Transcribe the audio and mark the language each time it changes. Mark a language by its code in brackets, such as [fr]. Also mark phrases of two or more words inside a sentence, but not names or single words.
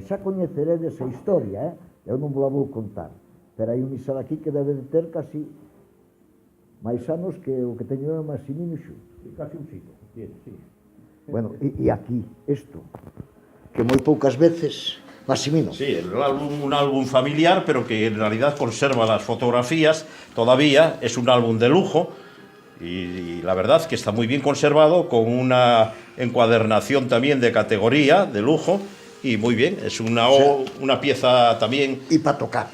[gl] Xa coñeceredes a historia, eu non vos la vou contar, pero hai un misal aquí que debe de ter casi máis anos que o que teño eu Maximino xunto. [es] Casi un siglo, sí. [gl] Bueno, e aquí, isto, que moi poucas veces Maximino. [es] Sí, un álbum familiar, pero que en realidad conserva las fotografías todavía, es un álbum de lujo y la verdad que está muy bien conservado, con una encuadernación también de categoría, de lujo, y muy bien, es una pieza también... Y para tocar.